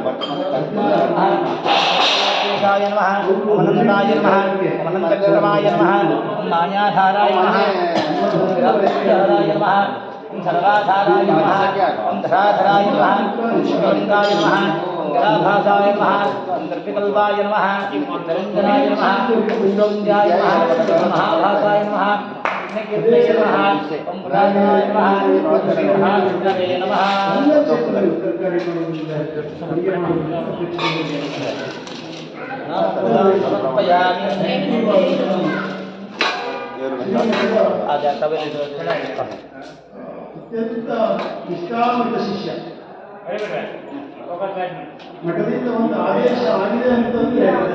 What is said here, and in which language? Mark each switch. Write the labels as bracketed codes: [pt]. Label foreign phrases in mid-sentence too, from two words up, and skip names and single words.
[sa] ಾಯ ನಮಃ ಓಂ ಅನಂತಾಯ ನಮಃ ಓಂ ಅನಂತಕ್ರಮಾಯ ನಮಃ ಓಂ ಮಾಯಾಧಾರಾಯ ನಮಃ ಓಂ ವಿರಾಧಾರಾಯ ನಮಃ ಓಂ ಸರ್ವಾಧಾರಾಯ ನಮಃ ಓಂ ಧರಾಧರಾಯ ನಮಃ ಓಂ ಶಿವಲಿಂಗಾಯ ನಮಃ ಓಂ ಗರಾಭಾಸಾಯ ನಮಃ ಓಂ ದರ್ಪಿಕಲ್ಪಾಯ ನಮಃ ಓಂ ನಿರಂಜನಾಯ ನಮಃ ಓಂ ವಿಷ್ಣುಂಜಾಯ ನಮಃ ಓಂ ಮಹಾಭಾಸಾಯ ನಮಃ ಕೀರ್ತಯ ನಮಃ ಓಂ ಪುರಾಣಾಯ ನಮಃ ಓಂ ಶ್ರೀ ಮಹಾವಿಷ್ಣವೇ ನಮಃ [kn] ಅತ್ಯಂತ ನಿಷ್ಕಾಮಿತ ಶಿಷ್ಯ ಮಠದಿಂದ ಒಂದು ಆದೇಶ ಆಗಿದೆ ಅಂತಂದ್ರೆ